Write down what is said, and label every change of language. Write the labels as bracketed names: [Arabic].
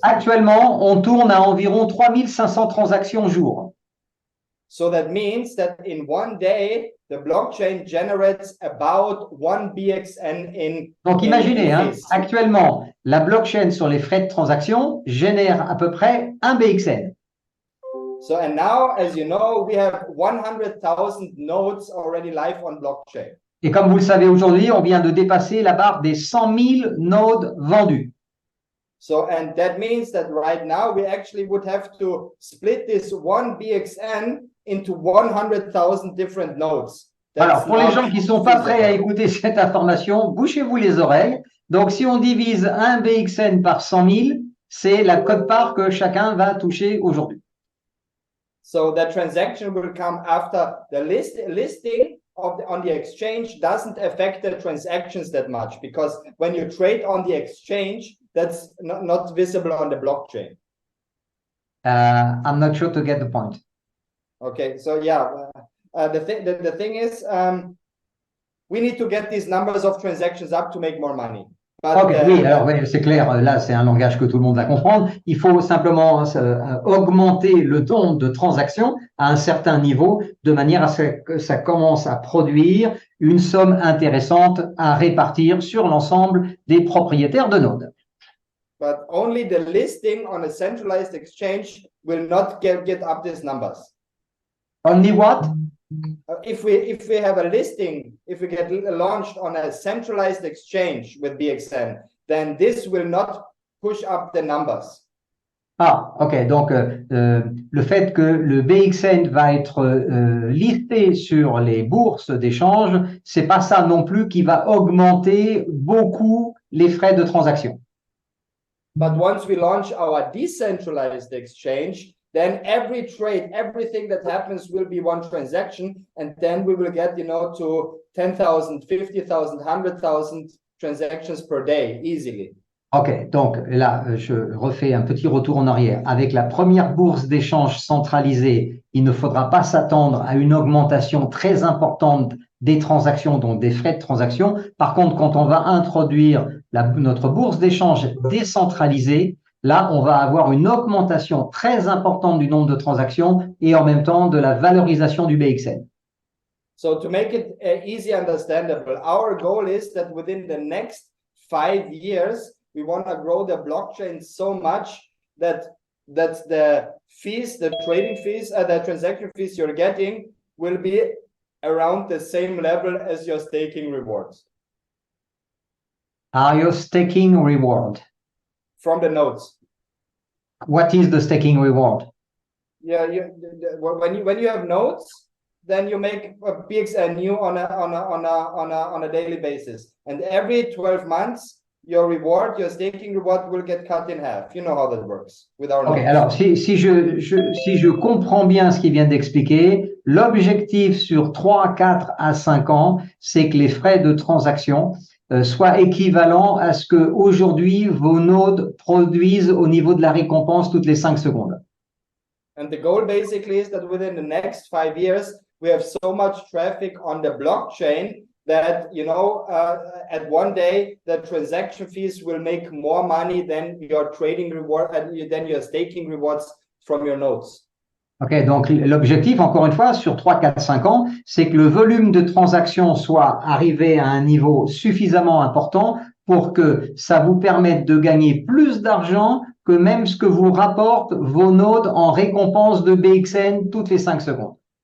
[French] Actuellement, on tourne à environ 3,500 transactions au jour. [English] So that means that in one day, the blockchain generates about 1 BXN in. [French] Donc imaginez, actuellement, la blockchain sur les frais de transaction génère à peu près 1 BXN. [English] So and now, as you know, we have 100,000 nodes already live on blockchain. [French] Et comme vous le savez aujourd'hui, on vient de dépasser la barre des 100 000 nodes vendus. So, and that means that right now we actually would have to split this 1 BXN into 100,000 different nodes. Alors, pour les gens qui ne sont pas prêts à écouter cette information, bouchez-vous les oreilles. Donc, si on divise un BXN par 100 000, c'est la quote-part que chacun va toucher aujourd'hui. [English] So, the transaction will come after the listing on the exchange doesn't affect the transactions that much, because when you trade on the exchange, that's not visible on the blockchain. I'm not sure to get the point. Okay, so yeah, the thing is, we need to get these numbers of transactions up to make more money. But, [French] ok, oui, alors oui, c'est clair, là c'est un langage que tout le monde va comprendre. Il faut simplement augmenter le nombre de transactions à un certain niveau, de manière à ce que ça commence à produire une somme intéressante à répartir sur l'ensemble des propriétaires de nodes. [English] But only the listing on a centralized exchange will not get up these numbers. Only what? If we have a listing, if we get launched on a centralized exchange with BXN, then this will not push up the numbers. Ah, ok. [French] Donc, le fait que le BXN va être listé sur les bourses d'échange, c'est pas ça non plus qui va augmenter beaucoup les frais de transaction. [English] But once we launch our decentralized exchange, then every trade, everything that happens will be one transaction, and then we will get, to 10,000, 50,000, 100,000 transactions per day easily. [French] Ok, donc là, je refais un petit retour en arrière. Avec la première bourse d'échange centralisée, il ne faudra pas s'attendre à une augmentation très importante des transactions, donc des frais de transaction. Par contre, quand on va introduire notre bourse d'échange décentralisée, là, on va avoir une augmentation très importante du nombre de transactions et en même temps de la valorisation du BXN. [English] So to make it easy understandable, our goal is that within the next 5 years, we want to grow the blockchain so much that the fees, the trading fees, the transaction fees you're getting will be around the same level as your staking rewards Are you staking reward? from the nodes. What is the staking reward? Yeah, when you have nodes, then you make a BXN new on a daily basis, and every 12 months, your staking reward will get cut in half. You know how that works with our Ok, nodes. [French] alors si je comprends bien ce qu'il vient d'expliquer, l'objectif sur 3, 4 à 5 ans, c'est que les frais de transaction soient équivalents à ce que aujourd'hui vos nodes produisent au niveau de la récompense toutes les 5 secondes. [English] And the goal basically is that within the next 5 years, we have so much traffic on the blockchain that, at one day, the transaction fees will make more money than your trading reward and than your staking rewards from your nodes. [French] Ok, donc l'objectif, encore une fois, sur 3, 4, 5 ans, c'est que le volume de transactions soit arrivé à un niveau suffisamment important pour que ça vous permette de gagner plus d'argent que même ce que vous rapportent vos nodes en récompense de BXN toutes les 5 secondes.